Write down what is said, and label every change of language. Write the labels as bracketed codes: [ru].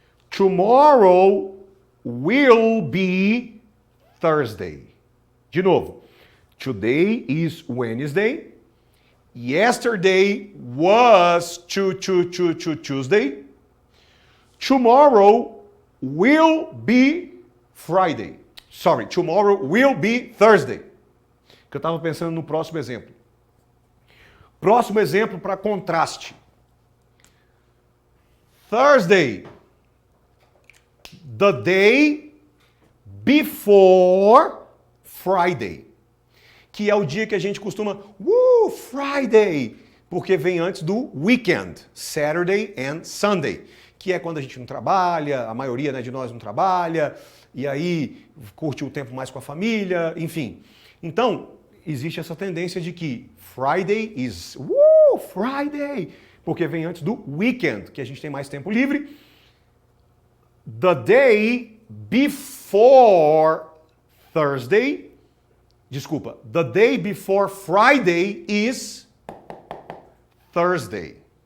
[en] Tomorrow will be Thursday. [pt] De novo. [en] Today is Wednesday. Yesterday was Tuesday. Tomorrow will be Friday. Sorry, tomorrow will be Thursday. [pt] Que eu estava pensando no próximo exemplo. Próximo exemplo para contraste. [en] Thursday. The day before Friday. [pt] Que é o dia que a gente costuma, Friday, porque vem antes do weekend, [en] Saturday and Sunday, [pt] que é quando a gente não trabalha, a maioria, né, de nós não trabalha, e aí curte o tempo mais com a família, enfim. Então, existe essa tendência de que Friday is, Friday, porque vem antes do weekend, que a gente tem mais tempo livre. [en] The day before Thursday, the day before Friday is Thursday.